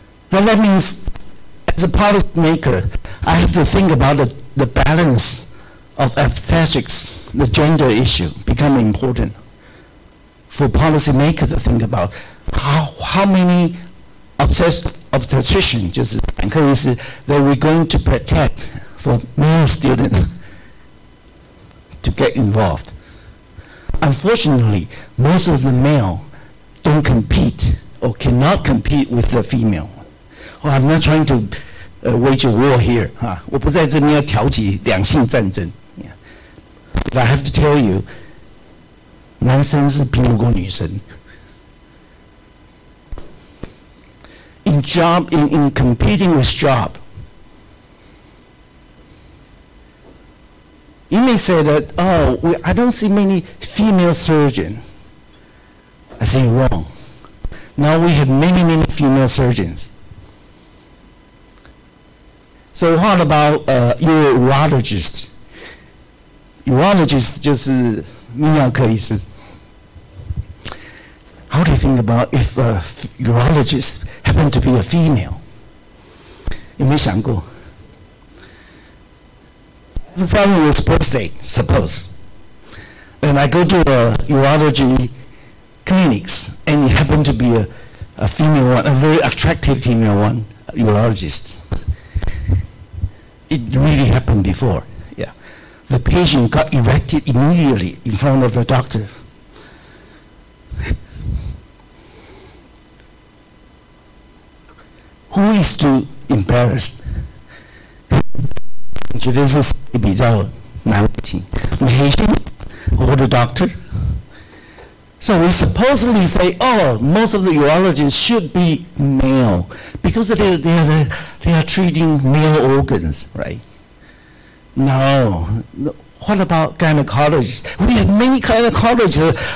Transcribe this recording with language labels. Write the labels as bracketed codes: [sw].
[en] Then that means, as a policy maker, I have to think about the balance of obstetrics, the gender issue becoming important for policymakers to think about how many obstetricians, [zh] 就是产科医师, [en] that we're going to protect for male students to get involved. Unfortunately, most of the male don't compete or cannot compete with the female. Well, I'm not trying to wage a war here. [zh] 我不在这边要挑起两性战争。 [en] But I have to tell you, [zh] 男生是拼不过女生。 [en] In competing with job, you may say that, I don't see many female surgeons. I say wrong. Now we have many female surgeons. So what about urologist? [zh] Urologist 就是泌尿科医师。 [en] How do you think about if a urologist happened to be a female? [zh] 有没有想过？ [en] The problem with prostate, suppose. And I go to a urology clinics, and it happened to be a female one, a very attractive female one, urologist. It really happened before, yeah. The patient got erected immediately in front of the doctor. Who is too embarrassed? [zh] 我觉得是比较难为情 [en] patient or the doctor. So we supposedly say, most of the urologists should be male because they are treating male organs, right? No. What about gynecologists? We have many gynecologists.